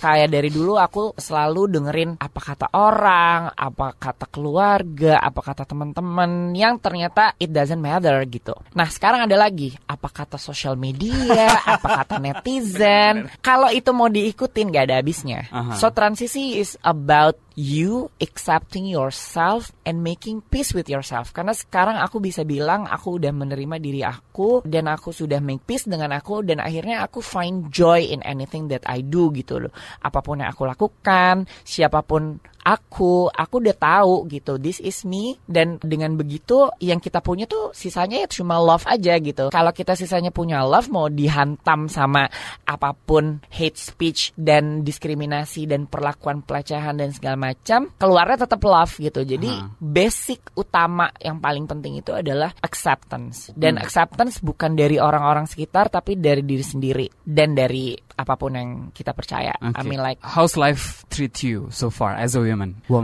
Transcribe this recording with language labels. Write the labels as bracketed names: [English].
[Indonesian] Kayak dari dulu aku selalu dengerin apa kata orang, apa kata keluarga, apa kata teman-teman, yang ternyata [English] it doesn't matter [Indonesian] gitu. Nah sekarang ada lagi apa kata sosial media, apa kata netizen. Kalau itu mau diikutin nggak ada habisnya. [English] So transisi is about you accepting yourself and making peace with yourself. [Indonesian] Karena sekarang aku bisa bilang aku udah menerima diri aku dan aku sudah [English] make peace [Indonesian] dengan aku, dan akhirnya aku [English] find joy in anything that I do [Indonesian] gitu loh. Apapun yang aku lakukan, siapapun aku udah tahu gitu, [English] this is me. [Indonesian] Dan dengan begitu yang kita punya tuh sisanya ya cuma love aja gitu. Kalau kita sisanya punya love, mau dihantam sama apapun hate speech dan diskriminasi dan perlakuan pelecehan dan segala macam, keluarnya tetap love gitu. Jadi basic utama yang paling penting itu adalah acceptance. Dan acceptance bukan dari orang-orang sekitar, tapi dari diri sendiri dan dari apapun yang kita percaya. [English] I mean like, how's life treat you so far as a woman?